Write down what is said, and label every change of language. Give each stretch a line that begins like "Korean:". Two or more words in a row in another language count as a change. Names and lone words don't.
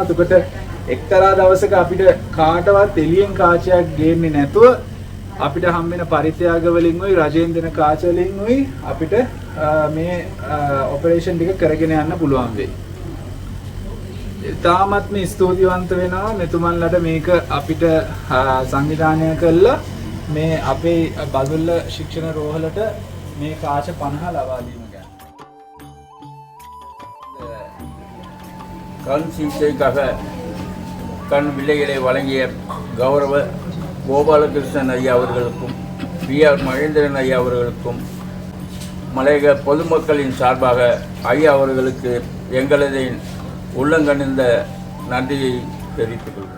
Sinhala: එතකොට එක්තරා දවසක අපිට කාටවත් එළියෙන් කාචයක් ගේන්නේ නැතුව අපිට හම්බෙන පරිත්‍යාග වලින් උයි රජයෙන් දෙන කාච වලින් උයි අපිට මේ ඔපරේෂන් ටික කරගෙන යන්න පුළුවන් වෙයි. තාමත් මේ ස්තුතිවන්ත වෙනවා මෙතුමන්ලට මේක අපිට සංවිධානය කළා මේ අපේ බදුල්ල ශික්ෂණ රෝහලට මේ කාච 50 ලබා දීම ගැන.
Tamil: கண் சிகிச்சைக்காக கண் வில்லைகளை வழங்கிய கௌரவ கோபாலகிருஷ்ணன் ஐயா அவர்களுக்கும் பிஆர் மகேந்திரன் ஐயா அவர்களுக்கும் மலையக பொதுமக்களின் சார்பாக ஐயா அவர்களுக்கு எங்களது உள்ளங்கனிந்த நன்றியை தெரிவித்துக் கொள்கிறேன்.